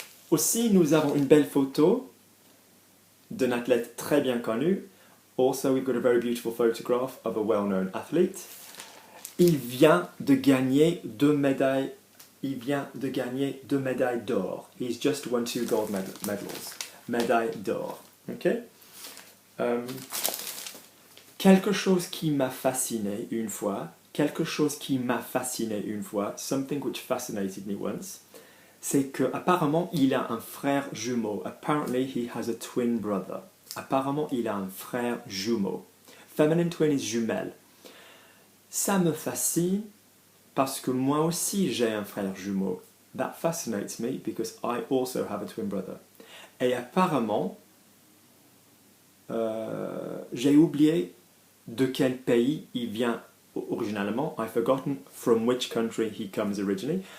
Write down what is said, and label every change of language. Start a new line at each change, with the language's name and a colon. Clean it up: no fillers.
French: Aussi, nous avons une belle photo d'un athlète très bien connu.
English: Also, we've got a very beautiful photograph of a well-known athlete.
French: Il vient de gagner 2 médailles. Il vient de gagner 2 médailles d'or.
English: He's just won 2 gold medals.
French: Médaille d'or. Okay? Quelque chose qui m'a fasciné une fois. Quelque chose qui m'a fasciné une fois.
English: Something which fascinated me once.
French: C'est qu'apparemment, il a un frère jumeau.
English: Apparently, he has a twin brother.
French: Apparemment, il a un frère jumeau.
English: Feminine twin is jumelle.
French: Ça me fascine parce que moi aussi, j'ai un frère jumeau.
English: That fascinates me because I also have a twin brother.
French: Et apparemment, j'ai oublié de quel pays il vient originalement.
English: I've forgotten from which country he comes originally.